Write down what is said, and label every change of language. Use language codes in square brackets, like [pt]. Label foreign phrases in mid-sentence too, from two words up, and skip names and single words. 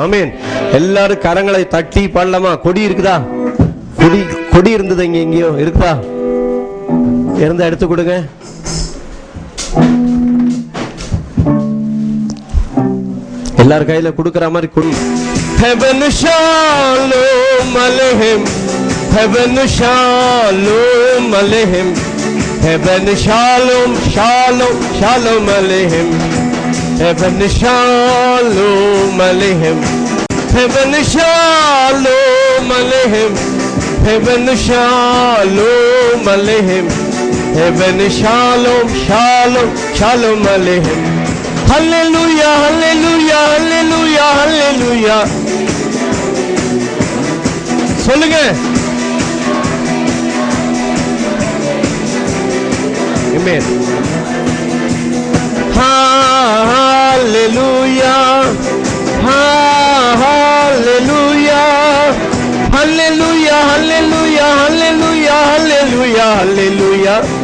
[ta] ஆமென். எல்லாரும் கரங்களை தட்டி பாடலாமா? கொடி இருக்குதா? கொடி இருந்தது இங்க எங்கேயோ இருக்குதா? இருந்தா எடுத்து கொடுங்க. எல்லார் கையில கொடுக்கிற மாதிரி கொடு. [he] הבאנו שלום עליכם. הבאנו שלום עליכם. הבאנו שלום, שלום, שלום עליכם. הבאנו שלום עליכם. הבאנו שלום עליכם. הבאנו שלום עליכם. הבאנו שלום, שלום, שלום עליכם. [en] Hallelujah, hallelujah, hallelujah, hallelujah. [ta] சொல்லுங்க. Amen. [en] Hallelujah, hallelujah, hallelujah, hallelujah, hallelujah, hallelujah, hallelujah.